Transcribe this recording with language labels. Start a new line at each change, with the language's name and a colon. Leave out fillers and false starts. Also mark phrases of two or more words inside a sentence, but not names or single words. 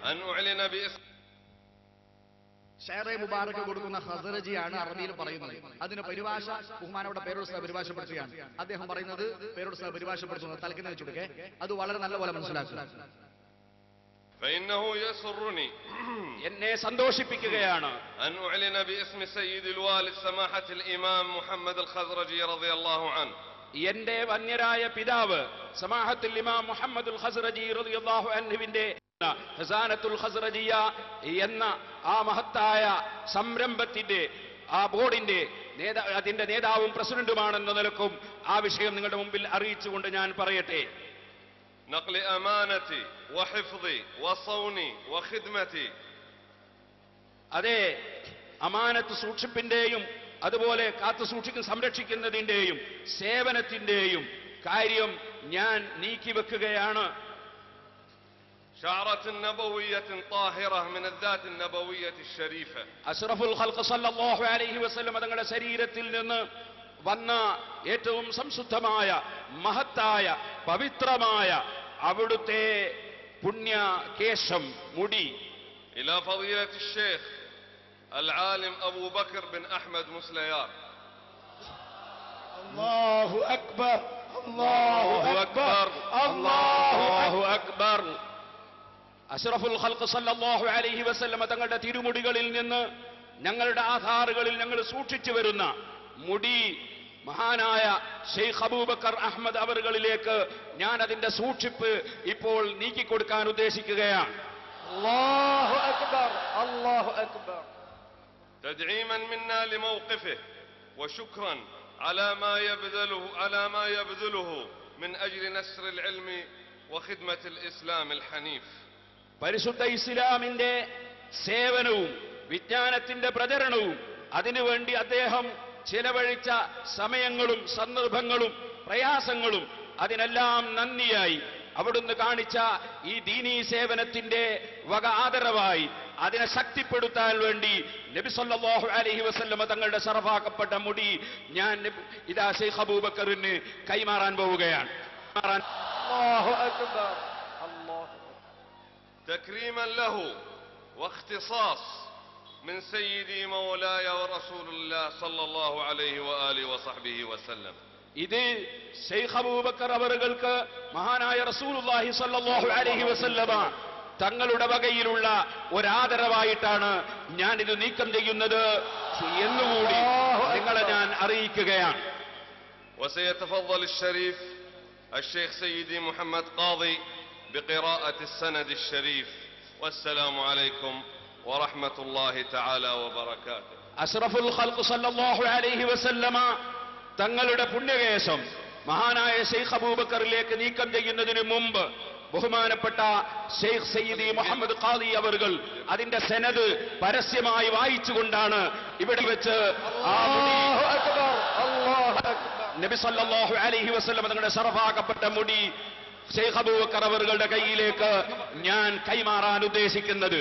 Urdu: شعرِ مبارک
Malayalam: കൊടുക്കുന്ന ഹസ്റജിയാണ് അറബിയിൽ പറയുന്നത്. അതിന്റെ പരിഭാഷ ബഹുമാനോടെ പേരോട് സാഹിബ് പരിഭാഷപ്പെടുത്തുകയാണ്. അദ്ദേഹം പറയുന്നത് പേരോട് സാഹിബ് പരിഭാഷപ്പെടുത്തുന്നത് തലക്കിന് വെച്ചുകൊടുക്കെ, അത് വളരെ നല്ല പോലെ മനസ്സിലാക്കുക. എന്നെ സന്തോഷിപ്പിക്കുകയാണ്
Arabic: أن أعلن باسم سيد الوالد سماحة الإمام محمد الخزرجي رضي الله عنه,
Malayalam: എന്റെ വന്യരായ പിതാവ് സമാഹത്തുൽ ഇമാം മുഹമ്മദുൽ ഖസ്റജി
Arabic: رضي الله عنه
Malayalam: ഖസാനത്തുൽ ഖസ്റജിയ എന്ന ആ മഹത്തായ സംരംഭത്തിന്റെ ആ ബോർഡിന്റെ അതിന്റെ നേതാവും പ്രസിഡന്റുമാണെന്ന നിലക്കും ആ വിഷയം നിങ്ങളുടെ മുമ്പിൽ അറിയിച്ചുകൊണ്ട് ഞാൻ പറയട്ടെ.
Arabic: نقل أمانتي وحفظي وصوني وخدمتي.
Malayalam: അതെ, അമാനത്ത് സൂക്ഷിപ്പിന്റെയും അതുപോലെ കാത്തു സൂക്ഷിക്കുന്ന സംരക്ഷിക്കുന്നതിന്റെയും സേവനത്തിന്റെയും കാര്യം ഞാൻ നീക്കിവെക്കുകയാണ്.
Arabic: شعرة نبوية طاهرة من الذات النبوية الشريفة. أشرف الخلق صلى الله عليه وسلم
Malayalam: തങ്ങളുടെ ശരീരത്തിൽ നിന്ന് വന്ന ഏറ്റവും സംശുദ്ധമായ മഹത്തായ പവിത്രമായ അവിടുത്തെ പുണ്യ കേശം മുടി
Arabic: إلى فضيلة الشيخ العالم أبو بكر بن أحمد مسليار. الله أكبر الله أكبر الله أكبر. أشرف الخلق صلى الله عليه وسلم
Malayalam: തങ്ങളുടെ തിരുമുടികളിൽ നിന്ന് ഞങ്ങളുടെ ആധാറുകളിൽ ഞങ്ങൾ സൂക്ഷിച്ചു വരുന്ന മുടി മഹാനായ ഷെയ്ഖ് അബൂബക്കർ അഹ്മദ് അവറുകളിലേക്ക് ഞാൻ അതിന്റെ സൂക്ഷിപ്പ് ഇപ്പോൾ നീക്കിക്കൊടുക്കാൻ ഉദ്ദേശിക്കുകയാണ്.
Arabic: الله أكبر الله أكبر. تدعيما منا لموقفه وشكرا على ما يبذله من أجل نشر العلم وخدمة الإسلام الحنيف.
Malayalam: പരിശുദ്ധ ഇസ്ലാമിന്റെ സേവനവും വിജ്ഞാനത്തിന്റെ പ്രചരണവും അതിനുവേണ്ടി അദ്ദേഹം ചിലവഴിച്ച സമയങ്ങളും സന്ദർഭങ്ങളും പ്രയാസങ്ങളും അതിനെല്ലാം നന്ദിയായി അവിടുന്ന് കാണിച്ച ഈ ദീനീ സേവനത്തിന്റെ വക ആദരവായി അതിനെ ശക്തിപ്പെടുത്താൻ വേണ്ടി നബി
Arabic: صلى الله عليه وسلم
Malayalam: തങ്ങളുടെ ശറഫാക്കപ്പെട്ട മുടി ഞാൻ ഇതാ ഷെയ്ഖ് അബൂബക്കറിന് കൈമാറാൻ പോവുകയാണ്.
Arabic: الله أكبر الله. تكريما له واختصاص من سيدي مولاي ورسول الله صلى الله عليه وآله وصحبه وسلم.
Malayalam: ഇത് ഷെയ്ഖ് അബൂബക്കർ അവറുകൾക്ക് മഹാനായ
Arabic: رسول الله صلى الله عليه وسلم
Malayalam: തങ്ങളുടെ വകയിലുള്ള ഒരാദരവായിട്ടാണ് ഞാൻ ഇത് നീക്കം ചെയ്യുന്നത് എന്നുകൂടി നിങ്ങളെ ഞാൻ അറിയിക്കുകയാണ്.
Arabic: وسيتفضل الشريف الشيخ سيدي محمد قاضي بقراءة السند الشريف. والسلام عليكم ورحمة الله تعالى وبركاته. أشرف الخلق صلى الله عليه وسلم
Malayalam: തങ്ങളുടെ പുണ്യകേശം മഹാനായ ഷെയ്ഖ് അബൂബക്കറിലേക്ക് നീക്കം ചെയ്യുന്നതിന് മുമ്പ് ബഹുമാനപ്പെട്ട ഷെയ്ഖ് സയ്യിദി മുഹമ്മദ് ഖാദി അവറുകൾ അതിന്റെ സനദ് പരസ്യമായി വായിച്ചുകൊണ്ടാണ് ഇവിടെ വെച്ച് നബി
Arabic: صلى الله عليه وسلم
Malayalam: തങ്ങളുടെ ശറഫാക്കപ്പെട്ട മുടി ഷെയ്ഖ് അബൂബക്കർ അവറുകളുടെ കയ്യിലേക്ക് ഞാൻ കൈമാറാൻ ഉദ്ദേശിക്കുന്നത്.